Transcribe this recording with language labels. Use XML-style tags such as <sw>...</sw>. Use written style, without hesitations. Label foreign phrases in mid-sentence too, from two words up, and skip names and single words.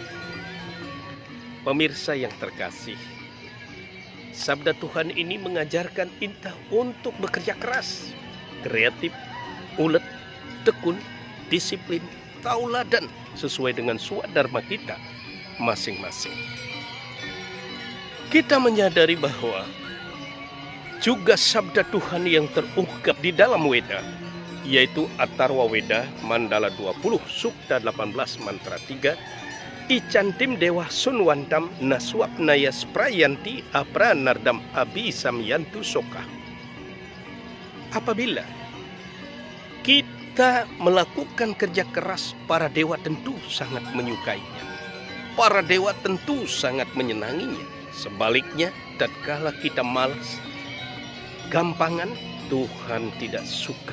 <id>Pemirsa yang terkasih, sabda Tuhan ini mengajarkan kita untuk bekerja keras, kreatif, ulet, tekun, disiplin, tauladan sesuai dengan swadharma kita masing-masing. Kita menyadari bahwa juga sabda Tuhan yang terungkap di dalam Weda, yaitu Atharwa Weda Mandala 20 Sukta 18 Mantra 3,</id> <sa>Icantim Dewa Sunwantam Naswap Nayas Prayanti Apra Nardam Abi Samyantu Soka.</sa> <id>Apabila kita melakukan kerja keras, para dewa tentu sangat menyukainya. Para dewa tentu sangat menyenanginya. Sebaliknya, tatkala kita malas, gampangan, Tuhan tidak suka.</id>